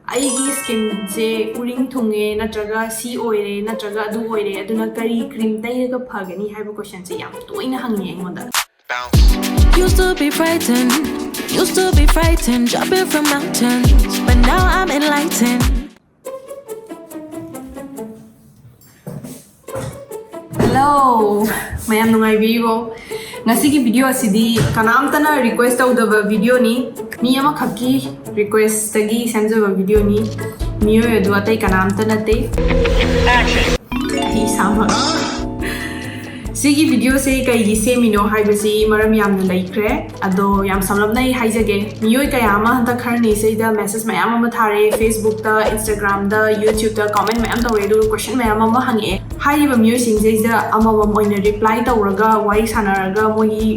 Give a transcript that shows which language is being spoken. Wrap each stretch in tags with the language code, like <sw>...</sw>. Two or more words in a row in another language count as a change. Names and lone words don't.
<mni>ꯑꯩꯒꯤ ꯁ꯭ꯀꯤꯟꯁꯦ ꯎꯔꯤꯡ ꯊꯨꯡꯉꯦ ꯅꯠꯇ꯭ꯔꯒ ꯁꯤ ꯑꯣꯏꯔꯦ ꯅꯠꯇ꯭ꯔꯒ ꯑꯗꯨ ꯑꯣꯏꯔꯦ ꯑꯗꯨꯅ ꯀꯔꯤ ꯀ꯭ꯔꯤꯝ ꯇꯩꯔꯒ ꯐꯒꯅꯤ ꯍꯥꯏꯕ ꯀ꯭ꯋꯦꯁꯟꯁꯦ ꯌꯥꯝ ꯇꯣꯏꯅ ꯍꯪꯉꯦ ꯑꯩꯉꯣꯟꯗ</mni> <en>Used to be frightened, jumping from mountains, but now I'm enlightened. Hello,</en> <mni>mayam nungaibibo. Ngasigi video asidi kanamtana request tawdaba video ni mi ama khakki request tagi semjaba video ni miyo yadu atai kanamtana te action hi sama sigi video se kai gi semino haibasi maram yamna laikre ado yam samlamna haijage miyoi kaya ama hanta kharni seida message mayam ama thare Facebook ta Instagram da YouTube ta comment mayam tawe du question mayam ama hange hairiba miyoi singseida amawam oina reply tawraga wai sanaraga moi</mni>